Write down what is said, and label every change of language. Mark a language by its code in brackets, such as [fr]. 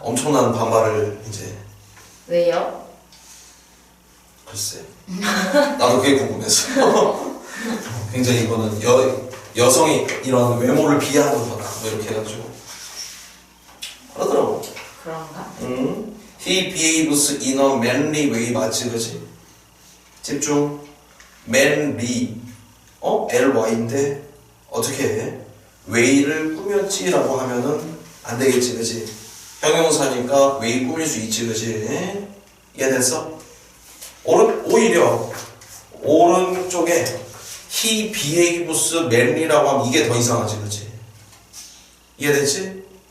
[ko] 엄청난 반발을 이제. 왜요? 글쎄 나도 그게 궁금했어. 굉장히 이거는 여성이 이런 외모를 비하하는 거다 뭐 이렇게 해가지고 그러더라고. 그런가? [en] He behaves in a manly way. [ko] 맞지 그지? 집중. manly ly인데 어떻게 해? way를 꾸몄지라고 하면은 안 되겠지 그지? 형용사니까 way 꾸밀 수 있지 그지? 이해됐어? 오히려 오른쪽에 [en] he behaves manly [ko] 라고 하면 이게 더 이상하지 그지? 이해됐지?